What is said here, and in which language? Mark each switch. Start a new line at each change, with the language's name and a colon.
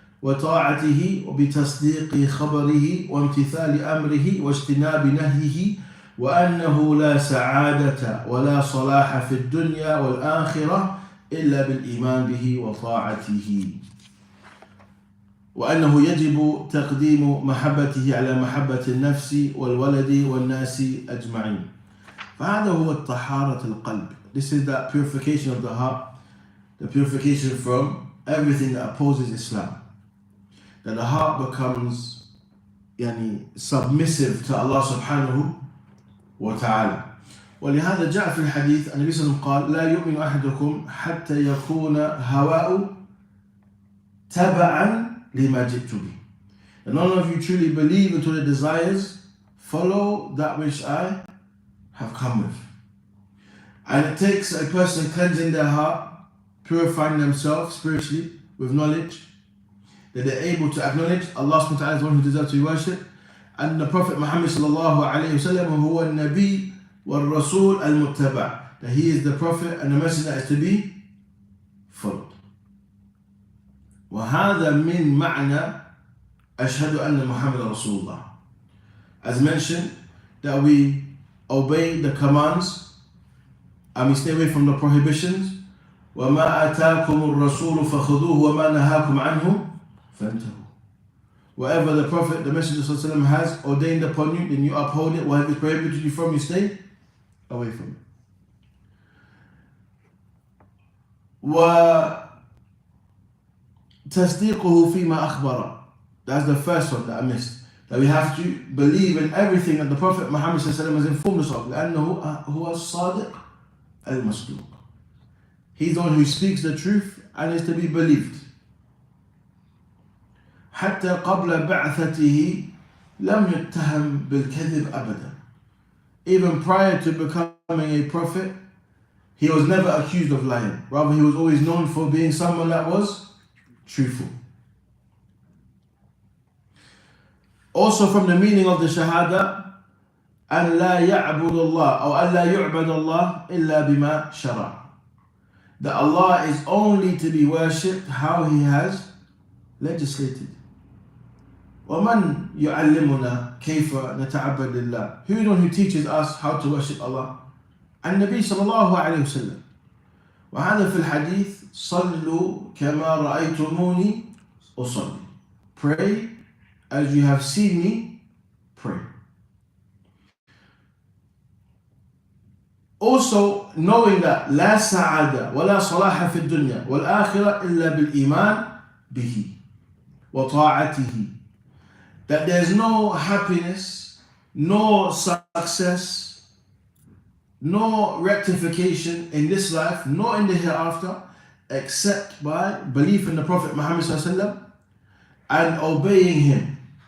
Arabic: وطاعته وبتصديق خبره وامتثال أمره واجتناب نهيه وأنه لا سعادة ولا صلاح في الدنيا والآخرة إلا بالإيمان به وطاعته وأنه يجب تقديم محبته على محبة النفس والولد والناس أجمعين. فهذا هو الطهارة القلب.
English: This is the purification of the heart, the purification from everything that opposes Islam. That the heart becomes submissive to Allah subhanahu wa ta'ala.
Arabic: ولهذا جاء في الحديث النبي صلى الله عليه وسلم قال لا يؤمن أحدكم حتى يكون هواء تبعا لما جئت به.
English: And none of you truly believe until the desires follow that which I have come with. And it takes a person cleansing their heart, purifying themselves spiritually with knowledge, that they're able to acknowledge Allah subhanahu wa ta'ala is the one who deserves to be worshipped, and the Prophet Muhammad sallallahu alayhi wa sallam
Arabic: huwa al-Nabi wal-Rasul al-Muttaba',
English: that he is the Prophet and the Messenger that is to be followed.
Arabic: وهذا من معنى أشهد أن محمد رسول الله.
English: As mentioned, that we obey the commands and we stay away from the prohibitions.
Arabic: وما آتاكم الرسول فخذوه وما نهاكم عنه فانتهوا.
English: Whatever the Prophet, the Messenger ﷺ has ordained upon you, then you uphold it. Whatever is prohibited you from, you stay away from it.
Arabic: وتصديقه فيما أخبر.
English: That's the first one that I missed. That we have to believe in everything that the Prophet Muhammad ﷺ has informed us of.
Arabic: لأنه هو الصادق المصدوق.
English: He's the one who speaks the truth and is to be believed.
Arabic: حتى قبل بعثته لم يتهم بالكذب أبدا.
English: Even prior to becoming a prophet, he was never accused of lying. Rather, he was always known for being someone that was truthful. Also from the meaning of the Shahada,
Arabic: أن لا يعبد الله أو أن لا يعبد الله إلا بما شرع.
English: That Allah is only to be worshipped how He has legislated.
Arabic: ومن يعلمنا كيف نتعبد لله.
English: Who is the one who teaches us how to worship Allah?
Arabic: النبي صلى الله عليه وسلم. وهذا في الحديث صلوا كما رأيتموني أصلي.
English: Pray as you have seen me pray. Also knowing that
Arabic: لا سعادة ولا صلاح في الدنيا والآخرة إلا بالإيمان به وطاعته.
English: That there is no happiness, no success, no rectification in this life, nor in the hereafter, except by belief in the Prophet Muhammad ﷺ and obeying him.